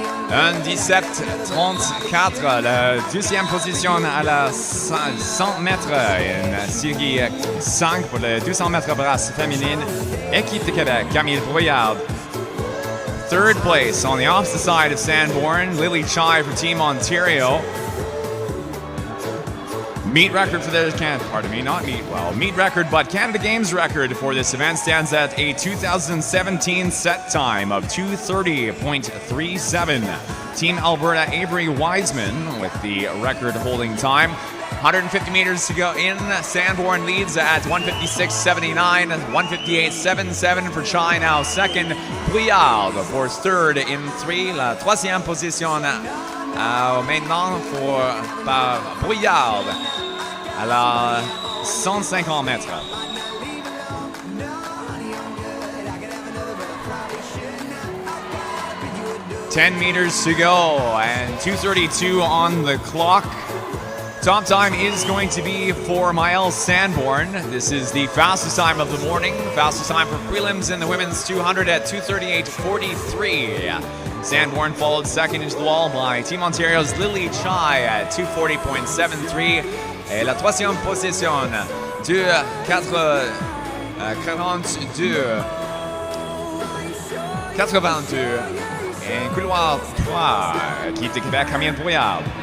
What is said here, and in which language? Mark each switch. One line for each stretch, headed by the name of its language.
French: 1:17.34, la deuxième position à la 100 mètres. Une série 5 pour le 200 mètres brasse féminine. Équipe de Québec, Camille Brouillard.
English: Third place on the opposite side of Sanborn, Lily Chai for Team Ontario. Meet record for this meet record, but Canada Games record for this event stands at a 2017 set time of 2:30.37. Team Alberta, Avery Wiseman with the record holding time. 150 meters to go in. Sanborn leads at 1:56.79, 1:58.77 for Chai now second. Brouillard, of course, third in 3.
French: La troisième position maintenant pour Brouillard à la 150 mètres.
English: Ten meters to go and 2:32 on the clock. Top time is going to be for Maëlle Sanborn. This is the fastest time of the morning. Fastest time for prelims in the women's 200 at 2:38.43. Sanborn followed second into the wall by Team Ontario's Lily Chai at 2:40.73.
French: Et la troisième position de 4:82. Et couloir 3, équipe de Québec, Camille Brouillard.